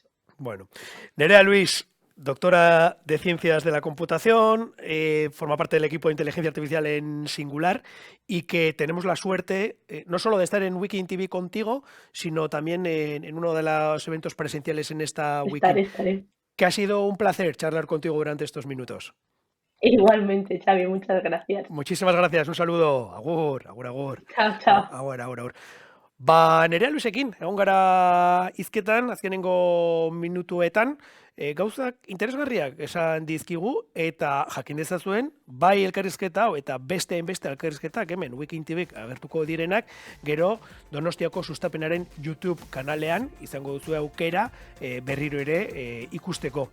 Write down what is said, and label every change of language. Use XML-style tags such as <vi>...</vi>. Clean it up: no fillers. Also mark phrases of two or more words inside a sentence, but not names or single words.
<es>Bueno, Nerea Luis, doctora de Ciencias de la Computación, forma parte del equipo de inteligencia artificial en Singular y que tenemos la suerte no solo de estar en Wiki TV contigo, sino también en uno de los eventos presenciales en esta Wiki, Estaré. que ha sido un placer charlar contigo durante estos minutos. Igualmente, Xavi, muchas gracias. Muchísimas gracias, un saludo,</es> <eu>agur, agur, agur,</eu> <es>Chao, chao.</es> <eu>agur, agur, agur. Ba, nerea luzekin, egon gara hizketan, azkenengo minutuetan, gauzak interesgarriak esan dizkigu, eta jakin dezazuen, bai elkarrizketa hau eta beste elkarrizketak hemen Wikin TVek agertuko direnak, gero Donostiako sustapenaren YouTube kanalean izango duzu aukera berriro ere ikusteko.</eu>